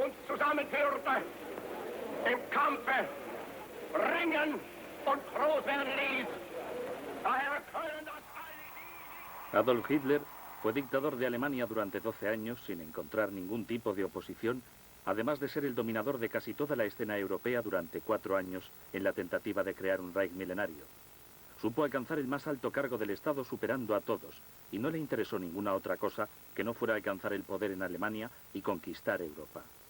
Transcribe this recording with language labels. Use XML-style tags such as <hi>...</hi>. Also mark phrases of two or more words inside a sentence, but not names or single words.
<de>zusammenführte, im Kampfe ringen und groß werden ließ. Daher können das alle...</de> <es>Adolf Hitler fue dictador de Alemania durante 12 años sin encontrar ningún tipo de oposición, además de ser el dominador de casi toda la escena europea durante 4 años en la tentativa de crear un Reich milenario. Supo alcanzar el más alto cargo del Estado superando a todos, y no le interesó ninguna otra cosa que no fuera alcanzar el poder en Alemania y conquistar Europa.</es>